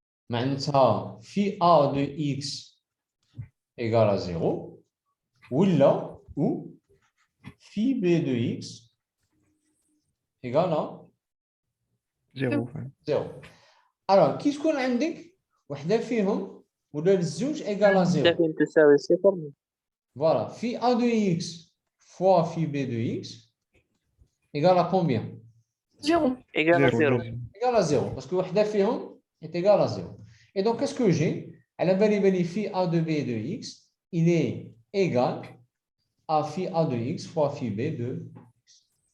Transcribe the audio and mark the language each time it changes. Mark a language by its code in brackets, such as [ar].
[ar] معناتها [fr] في A de x égale à 0 ولا ou phi B de x égale à 0. 0. [ar] alors كي تكون عندك وحده فيهم ولا الزوج [fr] égale à 0 [ar] لكن تساوي 0. [fr] voilà phi A de x fois phi B de x égale à combien? 0. إيجال 0. 0. égale à 0 parce que وحده فيهم est égale à 0 et donc qu'est-ce que j'ai [ar] على بالي [fr] phi A de B de x il est égal à phi A de x fois phi B de x.